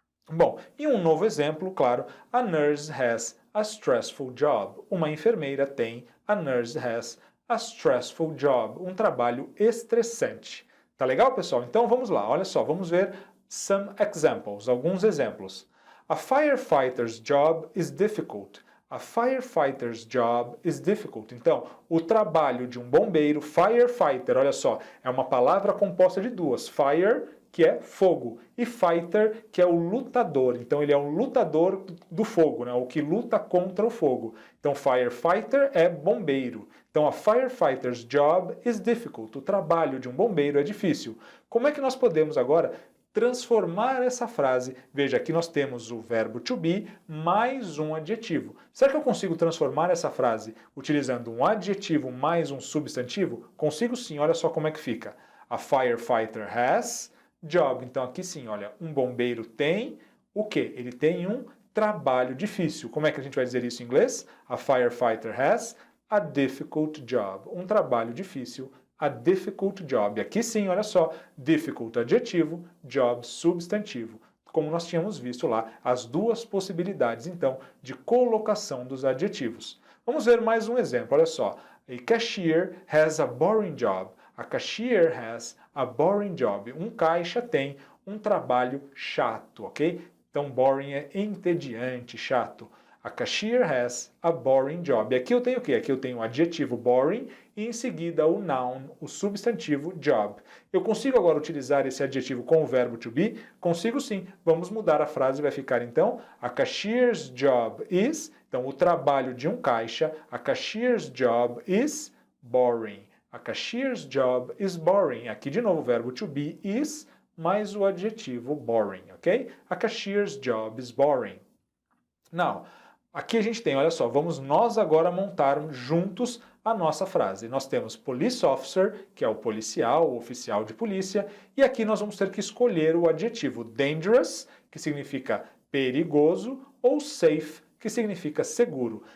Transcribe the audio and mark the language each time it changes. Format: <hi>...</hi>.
<pt>Bom, e um novo exemplo, claro,</pt> <en>a nurse has a stressful job.</en> <pt>Uma enfermeira tem,</pt> <en>a nurse has a stressful job,</en> <pt>um trabalho estressante. Tá legal, pessoal? Então vamos lá, olha só, vamos ver</pt> <en>some examples,</en> <pt>alguns exemplos.</pt> <en>A firefighter's job is difficult. A firefighter's job is difficult.</en> <pt>Então, o trabalho de um bombeiro, firefighter, olha só, é uma palavra composta de duas. Fire, que é fogo, e fighter, que é o lutador. Então, ele é um lutador do fogo, né? O que luta contra o fogo. Então, firefighter é bombeiro. Então,</pt> <en>a firefighter's job is difficult.</en> <pt>O trabalho de um bombeiro é difícil. Como é que nós podemos agora transformar essa frase? Veja, aqui nós temos o verbo to be mais um adjetivo. Será que eu consigo transformar essa frase utilizando um adjetivo mais um substantivo? Consigo sim, olha só como é que fica.</pt> <en>A firefighter has job.</en> <pt>Então aqui sim, olha, um bombeiro tem o quê? Ele tem um trabalho difícil. Como é que a gente vai dizer isso em inglês?</pt> <en>A firefighter has a difficult job.</en> <pt>Um trabalho difícil,</pt> <en>a difficult job.</en> <pt>Aqui sim, olha só, difficult adjetivo, job substantivo. Como nós tínhamos visto lá, as duas possibilidades, então, de colocação dos adjetivos. Vamos ver mais um exemplo, olha só.</pt> <en>A cashier has a boring job. A cashier has a boring job.</en> <pt>Um caixa tem um trabalho chato, ok? Então, boring é entediante, chato.</pt> <en>A cashier has a boring job.</en> <pt>E aqui eu tenho o quê? Aqui eu tenho o adjetivo boring e em seguida o noun, o substantivo job. Eu consigo agora utilizar esse adjetivo com o verbo to be? Consigo sim. Vamos mudar a frase, vai ficar então</pt> <en>a cashier's job is,</en> <pt>então o trabalho de um caixa,</pt> <en>a cashier's job is boring. A cashier's job is boring.</en> <pt>Aqui de novo o verbo to be is mais o adjetivo boring, ok?</pt> <en>A cashier's job is boring.</en> <pt>Now, aqui a gente tem, olha só, vamos nós agora montar juntos a nossa frase. Nós temos police officer, que é o policial, o oficial de polícia, e aqui nós vamos ter que escolher o adjetivo dangerous, que significa perigoso, ou safe, que significa seguro.</pt>